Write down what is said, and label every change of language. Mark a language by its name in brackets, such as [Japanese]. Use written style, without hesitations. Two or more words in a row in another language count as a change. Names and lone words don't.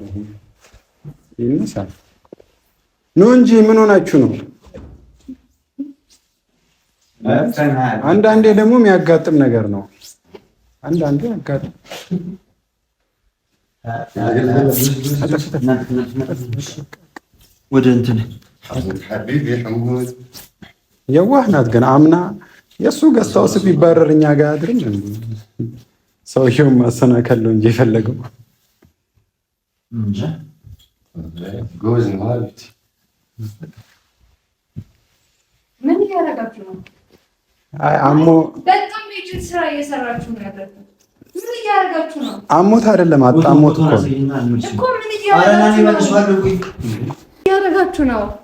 [Amharic] ይነሳ ነው እንጂ ምን ሆናችሁ ነው? አንዳንዴ ደግሞ የሚያጋጥም ነገር ነው። አንዳንዴ ያጋጥም። ወደ እንትን [Arabic] حبيبي حمود [Amharic] የዋህ ናት ግን አምና የእሱ ገዝታውስ ቢባረር እኛ ጋር አድርም ሰውየውም ማሰናከል ነው እንጂ የፈለገው [Arabic] جوز مالتي [Amharic] ምን እያደረጋችሁ ነው? አሞ በጣም የእጅን ስራ እየሰራችሁ ነው ያላችሁት። ምን እያደረጋችሁ ነው? አሞት አይደለም አጣሞት እኮ ምን እያደረጋችሁ ነው?